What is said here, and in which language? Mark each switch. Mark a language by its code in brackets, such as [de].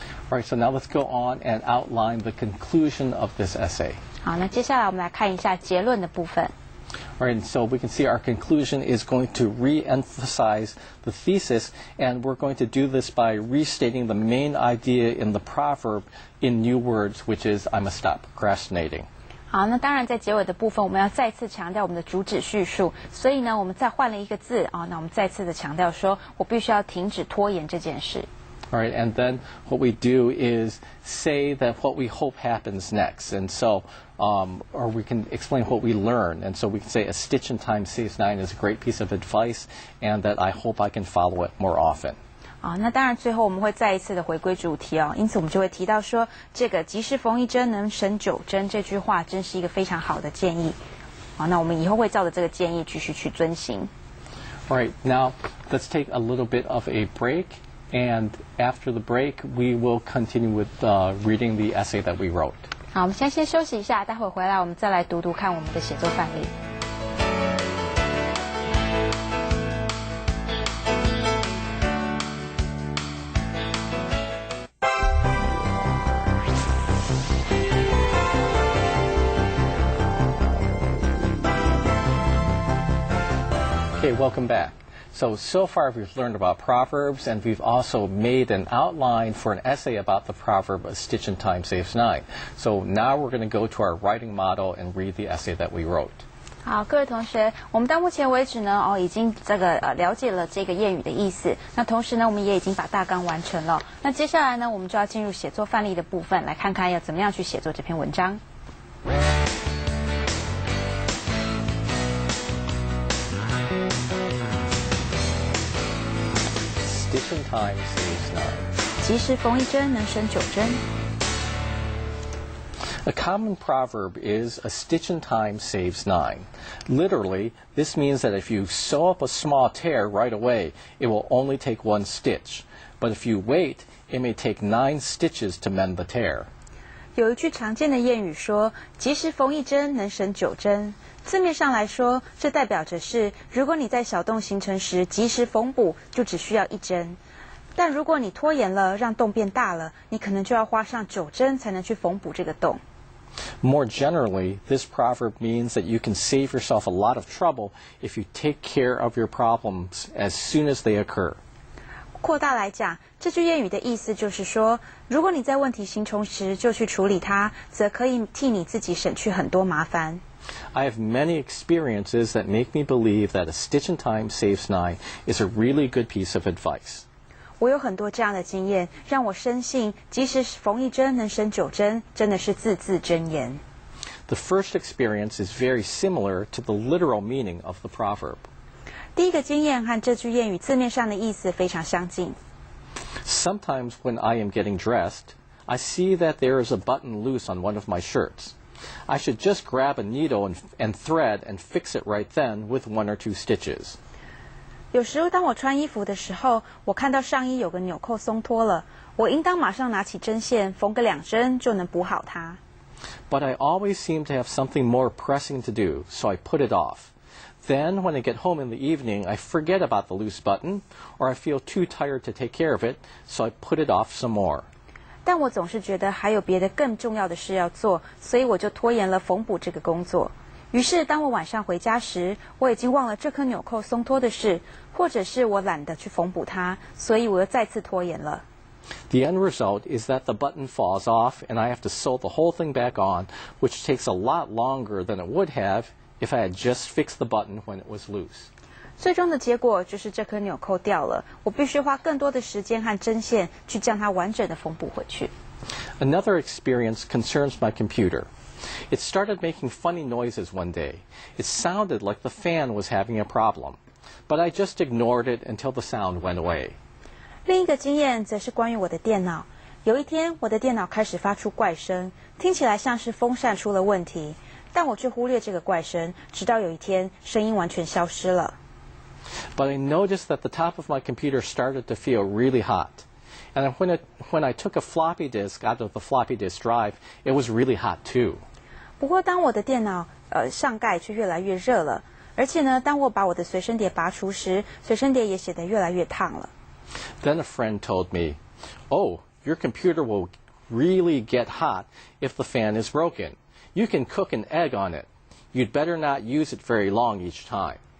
[en] All right, so now let's go on and outline the conclusion of this essay. [zh] 好，那接下来我们来看一下结论的部分。 [en] All right, so we can see our conclusion is going to re-emphasize the thesis, and we're going to do this by restating the main idea in the proverb in new words, which is I must stop procrastinating. [zh] 好，那当然在结尾的部分，我们要再次强调我们的主旨叙述，所以呢，我们再换了一个字那我们再次的强调说，我必须要停止拖延这件事。 [en] All right, and then what we do is say that what we hope happens next, and so, or we can explain what we learn, and so we can say a stitch in time saves 9 is a great piece of advice, and that I hope I can follow it more often. [zh] 好，那当然最后我们会再一次的回归主题因此我们就会提到说，这个及时缝一针能省9针这句话真是一个非常好的建议。好，那我们以后会照着这个建议继续去遵行。 [en] All right, now let's take a little bit of a break. And after the break, we will continue with reading the essay that we wrote. [zh] 好，我们先休息一下，待会回来我们再来读读看我们的写作范例。 [en] Okay, welcome back. So far we've learned about proverbs, and we've also made an outline for an essay about the proverb, a stitch in time saves 9. So now we're going to go to our writing model and read the essay that we wrote. [zh] 好，各位同学，我们到目前为止呢，已经了解了这个谚语的意思。那同时呢，我们也已经把大纲完成了。那接下来呢，我们就要进入写作范例的部分，来看看要怎么样去写作这篇文章。 [en] Stitch in time saves 9. [zh] 及时缝一针能省9针。 [en] A common proverb is a stitch in time saves 9. Literally, this means that if you sew up a small tear right away, it will only take 1 stitch. But if you wait, it may take 9 stitches to mend the tear. [zh] 有一句常见的谚语说，及时缝一针能省9针。字面上来说，这代表着是，如果你在小洞形成时及时缝补，就只需要1针。但如果你拖延了，让洞变大了，你可能就要花上9针才能去缝补这个洞。 [en] More generally, this proverb means that you can save yourself a lot of trouble if you take care of your problems as soon as they occur. [zh] 扩大来讲，这句谚语的意思就是说，如果你在问题形成时就去处理它，则可以替你自己省去很多麻烦。 [en] I have many experiences that make me believe that a stitch in time saves 9 is a really good piece of advice. [zh] 我有很多这样的经验，让我深信及时缝一针能省9针，真的是字字真言。 [en] The first experience is very similar to the literal meaning of the proverb. [zh] 第一个经验和这句谚语字面上的意思非常相近。 [en] Sometimes when I am getting dressed, I see that there is a button loose on one of my shirts. I should just grab a needle and thread and fix it right then with 1 or 2 stitches. [zh] 有时候当我穿衣服的时候，我看到上衣有个纽扣松脱了，我应当马上拿起针线缝个2针就能补好它。 [en] But I always seem to have something more pressing to do, so I put it off. Then, when I get home in the evening, I forget about the loose button, or I feel too tired to take care of it, so I put it off some more. [zh] 但我总是觉得还有别的更重要的事要做，所以我就拖延了缝补这个工作。于是，当我晚上回家时，我已经忘了这颗纽扣松脱的事，或者是我懒得去缝补它，所以我又再次拖延了。 [en] The end result is that the button falls off, and I have to sew the whole thing back on, which takes a lot longer than it would have if I had just fixed the button when it was loose. [zh] 最终的结果就是这颗纽扣掉了，我必须花更多的时间和针线去将它完整的缝补回去。 [en] Another experience concerns my computer. It started making funny noises one day. It sounded like the fan was having a problem, but I just ignored it until the sound went away. [zh] 另一个经验则是关于我的电脑。有一天，我的电脑开始发出怪声，听起来像是风扇出了问题，但我却忽略这个怪声，直到有一天，声音完全消失了。 [en] But I noticed that the top of my computer started to feel really hot. And when I took a floppy disk out of the floppy disk drive, it was really hot too. [zh] 不过，当我的电脑上盖却越来越热了，而且呢，当我把我的随身碟拔除时，随身碟也显得越来越烫了。 [en] Then a friend told me, "Oh, your computer will really get hot if the fan is broken. You can cook an egg on it. You'd better not use it very long each time."